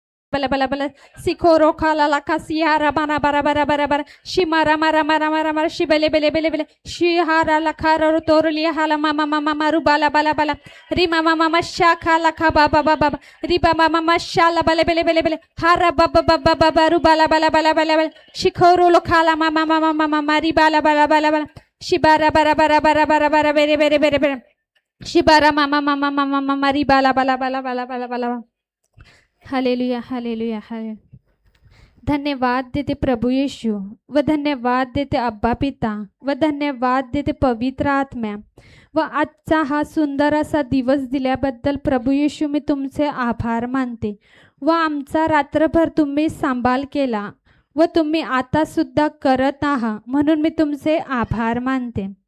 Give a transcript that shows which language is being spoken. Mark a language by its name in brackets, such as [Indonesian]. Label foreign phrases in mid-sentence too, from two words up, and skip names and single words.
[Marathi] bala bala bala sikoro khala la kasiara bana bara bara bara bara shimara mara mara mara mara shibele bele bele bele shihara la khara torli hala mama mama maru bala bala bala rima mama masha khala kha baba baba riba mama masha la bele bele bele bele hara baba baba baba ru bala bala bala bala bala shikoro lo khala mama mama mama mari bala bala bala bala shibara bara bara bara bara bara bere bere bere bere shibara mama mama mama mama ri bala bala bala bala bala bala हालेलुया हालेलुया हालेलुया धन्यवाद देते प्रभु येशू व धन्यवाद देते अब्बा पिता व धन्यवाद देते पवित्र आत्म्या व आजचा हा सुंदर असा दिवस दिल्याबद्दल प्रभू येशू मी तुमचे आभार मानते व आमचा रात्रभर तुम्ही सांभाळ केला व तुम्ही आता सुद्धा करत आहात म्हणून मी तुमचे आभार मानते